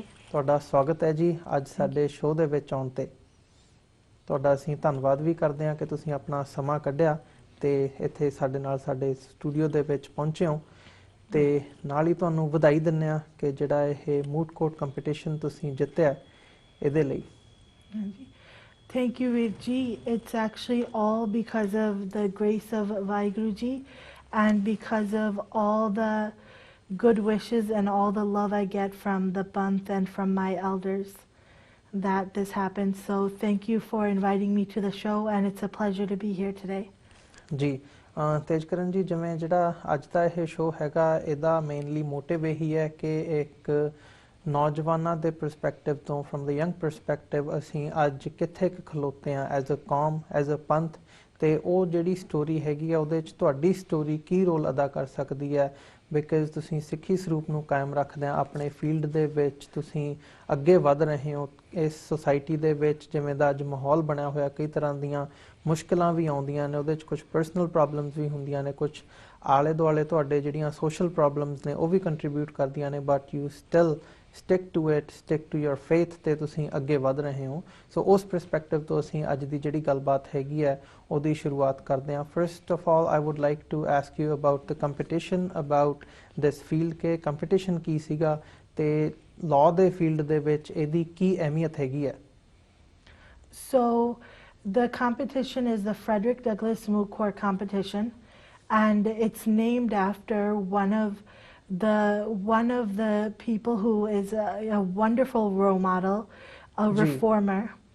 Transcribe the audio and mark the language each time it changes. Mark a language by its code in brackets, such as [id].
[pa] ਤੁਹਾਡਾ ਸਵਾਗਤ ਹੈ ਜੀ ਅੱਜ ਸਾਡੇ ਸ਼ੋਅ ਦੇ ਵਿੱਚ ਆਉਣ 'ਤੇ। ਤੁਹਾਡਾ ਅਸੀਂ ਧੰਨਵਾਦ ਵੀ ਕਰਦੇ ਹਾਂ ਕਿ ਤੁਸੀਂ ਆਪਣਾ ਸਮਾਂ ਕੱਢਿਆ ਅਤੇ ਇੱਥੇ ਸਾਡੇ ਨਾਲ ਸਾਡੇ ਸਟੂਡੀਓ ਦੇ ਵਿੱਚ ਪਹੁੰਚੇ ਹੋ, ਅਤੇ ਨਾਲ ਹੀ ਤੁਹਾਨੂੰ ਵਧਾਈ ਦਿੰਦੇ ਹਾਂ ਕਿ ਜਿਹੜਾ ਇਹ ਮੂਟ ਕੋਰਟ ਕੰਪੀਟੀਸ਼ਨ ਤੁਸੀਂ ਜਿੱਤਿਆ ਇਹਦੇ ਲਈ। [en] Thank you, Veer ji. It's actually all because of the grace of Vaheguru ji and because of all the good wishes and all the love I get from the Panth and from my elders that this happened. So thank you for inviting me to the show and it's a pleasure to be here today. [pa] ਜੀ ਤੇਜਕਰਨ ਜੀ, ਜਿਵੇਂ ਜਿਹੜਾ ਅੱਜ ਦਾ ਇਹ show ਹੈਗਾ ਇਹਦਾ mainly motive ਇਹੀ ਹੈ ਕਿ ਇੱਕ ਨੌਜਵਾਨਾਂ ਦੇ ਪਰਸਪੈਕਟਿਵ ਤੋਂ, [en] from the young perspective, [pa] ਅਸੀਂ ਅੱਜ ਕਿੱਥੇ ਕੁ ਖਲੋਤੇ ਹਾਂ ਐਜ਼ ਅ ਕੌਮ, ਐਜ਼ ਅ ਪੰਥ, ਅਤੇ ਉਹ ਜਿਹੜੀ ਸਟੋਰੀ ਹੈਗੀ ਆ ਉਹਦੇ 'ਚ ਤੁਹਾਡੀ ਸਟੋਰੀ ਕੀ ਰੋਲ ਅਦਾ ਕਰ ਸਕਦੀ ਹੈ। ਬਿਕਾਜ਼ ਤੁਸੀਂ ਸਿੱਖੀ ਸਰੂਪ ਨੂੰ ਕਾਇਮ ਰੱਖਦਿਆਂ ਆਪਣੇ ਫੀਲਡ ਦੇ ਵਿੱਚ ਤੁਸੀਂ ਅੱਗੇ ਵੱਧ ਰਹੇ ਹੋ। ਇਸ ਸੁਸਾਇਟੀ ਦੇ ਵਿੱਚ ਜਿਵੇਂ ਦਾ ਅੱਜ ਮਾਹੌਲ ਬਣਿਆ ਹੋਇਆ, ਕਈ ਤਰ੍ਹਾਂ ਦੀਆਂ ਮੁਸ਼ਕਿਲਾਂ ਵੀ ਆਉਂਦੀਆਂ ਨੇ, ਉਹਦੇ 'ਚ ਕੁਛ ਪਰਸਨਲ ਪ੍ਰੋਬਲਮਸ ਵੀ ਹੁੰਦੀਆਂ ਨੇ, ਕੁਛ ਆਲੇ ਦੁਆਲੇ ਤੁਹਾਡੇ ਜਿਹੜੀਆਂ ਸੋਸ਼ਲ ਪ੍ਰੋਬਲਮਸ ਨੇ ਉਹ ਵੀ ਕੰਟਰੀਬਿਊਟ ਕਰਦੀਆਂ ਨੇ, [en] but you still stick to it, stick to your faith, [pa] ਅਤੇ ਤੁਸੀਂ ਅੱਗੇ ਵੱਧ ਰਹੇ ਹੋ। ਸੋ ਉਸ ਪਰਸਪੈਕਟਿਵ ਤੋਂ ਅਸੀਂ ਅੱਜ ਦੀ ਜਿਹੜੀ ਗੱਲਬਾਤ ਹੈਗੀ ਹੈ ਉਹਦੀ ਸ਼ੁਰੂਆਤ ਕਰਦੇ ਹਾਂ। [en] first of all I would like to ask you about the competition, about this field, [pa] ਕਿ ਕੰਪੀਟੀਸ਼ਨ ਕੀ ਸੀਗਾ ਅਤੇ ਲਾਅ ਦੇ ਫੀਲਡ ਦੇ ਵਿੱਚ ਇਹਦੀ ਕੀ ਅਹਿਮੀਅਤ ਹੈਗੀ ਹੈ। [en] So the competition is the Frederick Douglass Moot Court competition and it's named after one of the people who is a wonderful role model, a reformer.